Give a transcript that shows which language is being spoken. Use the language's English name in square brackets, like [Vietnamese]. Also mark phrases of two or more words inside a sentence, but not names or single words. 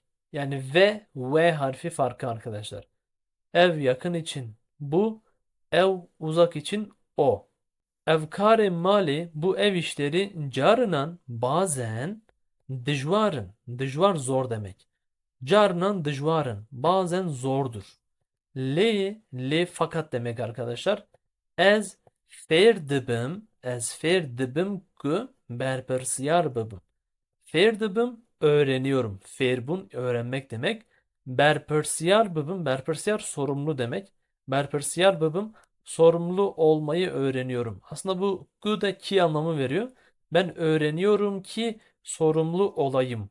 [Turkish] Yani ve harfi farkı arkadaşlar. Ev yakın için bu, ev uzak için o. [Kurdish] Evkare mali, [Turkish] bu ev işleri carınan bazen dijvarın. Dijvar zor demek. [Kurdish] Carınan dijvarın [Turkish] bazen zordur. Le fakat demek arkadaşlar. [Kurdish] Ez fer dibim, ez fer dibim ku berpersiyar bibim. Fer dibim [Turkish] öğreniyorum. Ferbun öğrenmek demek. [Kurdish] Berpersiyar bibim, [Turkish] berpersiyar sorumlu demek. [Kurdish] Berpersiyar bibim [Turkish] sorumlu olmayı öğreniyorum. Aslında bu ku da ki anlamı veriyor. Ben öğreniyorum ki sorumlu olayım.